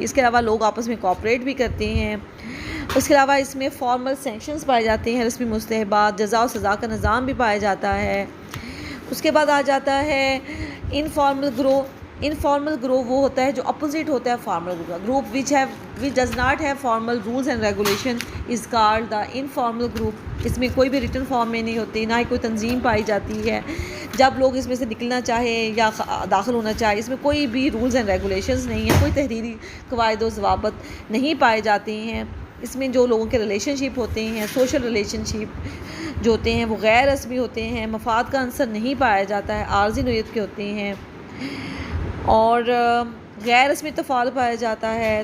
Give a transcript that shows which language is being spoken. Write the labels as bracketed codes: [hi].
[ur] اس کے علاوہ لوگ آپس میں کوآپریٹ بھی کرتے ہیں. اس کے علاوہ اس میں فارمل سینکشنز پائے جاتے ہیں، رسمی مستحبات، جزا و سزا کا نظام بھی پایا جاتا ہے. اس کے بعد آ جاتا ہے انفارمل گروہ. انفارمل گروہ وہ ہوتا ہے جو اپوزٹ ہوتا ہے فارمل گروہ کا. [en] Group which does not have formal rules and regulation is called the informal group. [ur] اس میں کوئی بھی ریٹن فارم میں نہیں ہوتی، نہ ہی کوئی تنظیم پائی جاتی ہے. جب لوگ اس میں سے نکلنا چاہیں یا داخل ہونا چاہے اس میں کوئی بھی رولز اینڈ ریگولیشنز نہیں ہیں، کوئی تحریری قواعد و ضوابط نہیں پائے جاتے ہیں. اس میں جو لوگوں کے ریلیشن شپ ہوتے ہیں، سوشل ریلیشن شپ جو ہوتے ہیں وہ غیر رسمی ہوتے ہیں، مفاد کا عنصر نہیں پایا جاتا ہے، عارضی نوعیت کے ہوتے ہیں، اور غیر رسمی تفاعل پایا جاتا ہے.